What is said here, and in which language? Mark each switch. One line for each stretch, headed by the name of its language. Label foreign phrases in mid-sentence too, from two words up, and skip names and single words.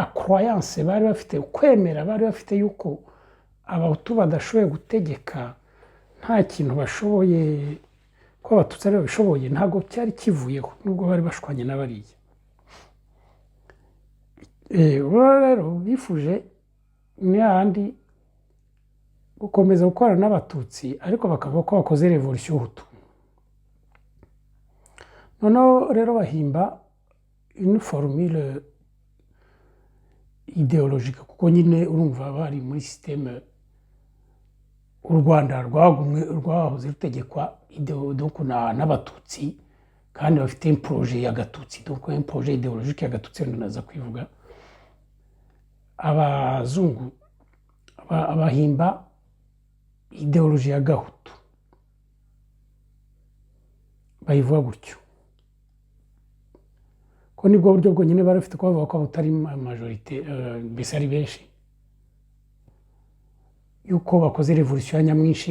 Kinyarwanda: croyance bari bafite, kwemera bari bafite yuko abahutu badashoboye gutegeka, nta kintu bashoboye, ko abatutsi ari babishoboye, ntabwo cyari kivuyeho, nubwo bari bashwanye n'abariya. Rero bifuje n'ahandi gukomeza gukorana n'abatutsi, ariko bakavuga ko bakoze revolution Hutu. Noneho rero bahimba
French: une formule idéologique,
Kinyarwanda: kuko nyine urumva bari muri système, u Rwanda rwahoze rutegekwa donc n'abatutsi, kandi bafite projet ya gatutsi,
French: donc un projet idéologique
Kinyarwanda: ya gatutsi. Naza kwivuga abazungu abahimba ideologie ya Gahutu, bayivuga gutyo, ko nibwo buryo bwonyine bari bafite kubavuga ko butari majorité, mbese ari benshi, yuko bakoze revolution ya nyamwinshi.